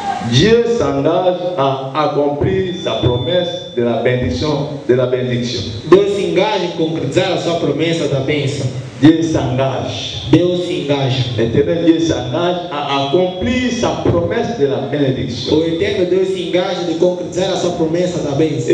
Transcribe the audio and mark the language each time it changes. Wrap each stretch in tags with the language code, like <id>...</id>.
<fr>Dieu s'engage à accomplir sa promesse de la bénédiction.</fr> <pt>Deus se engaja em concretizar a sua promessa da bênção.</pt> <fr>Dieu s'engage.</fr> <pt>Deus se engaja.</pt> <fr>L'éternel Dieu s'engage à accomplir sa promesse de la bénédiction.</fr> <pt>O eterno Deus se engaja de concretizar a sua promessa da bênção.</pt>